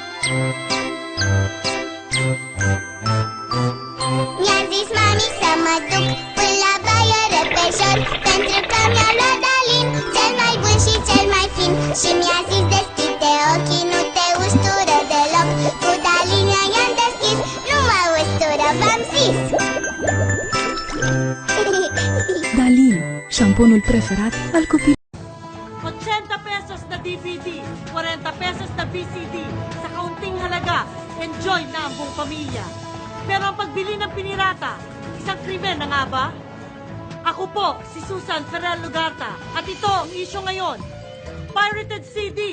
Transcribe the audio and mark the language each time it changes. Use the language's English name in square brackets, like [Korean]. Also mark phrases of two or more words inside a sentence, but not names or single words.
[Romanian] Miazi s mami să mă duc până la baie repejor, pentru că mi-a luat Dalin, cel mai bun și cel mai fin. Și mi-a zis deschide ochii, nu te ustură deloc. Cu Dalin i-am deschis, nu mă ustură, v-am zis. Dalin, șamponul preferat al copilului. [Filipino] 80 pesos na DVD, 40 pesos na VCD. Sa kaunting halaga, enjoy na ang buong pamilya. Pero ang pagbili ng pinirata, isang krimen na nga ba? Ako po, si Susan Ferrer Lugarta. At ito ang isyo ngayon. [English] Pirated CDs.